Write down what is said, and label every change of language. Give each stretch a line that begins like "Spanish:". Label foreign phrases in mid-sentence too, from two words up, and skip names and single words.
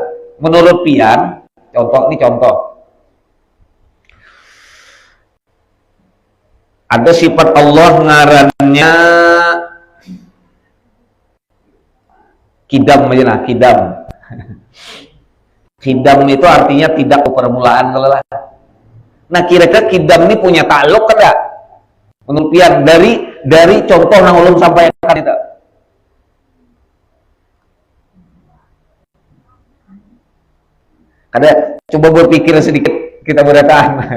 Banjar: Menurut pian, contoh. Ada sifat Allah ngarannya kidam aja nah, kidam.
Indonesian: Kidam itu artinya tidak permulaan kalau lah. Nah, kira-kira kidam ini punya ta'alluq enggak?
Banjar: Menurut pian dari contoh yang ulun sampaikan itu. Kada coba berpikir sedikit, kita berdataan.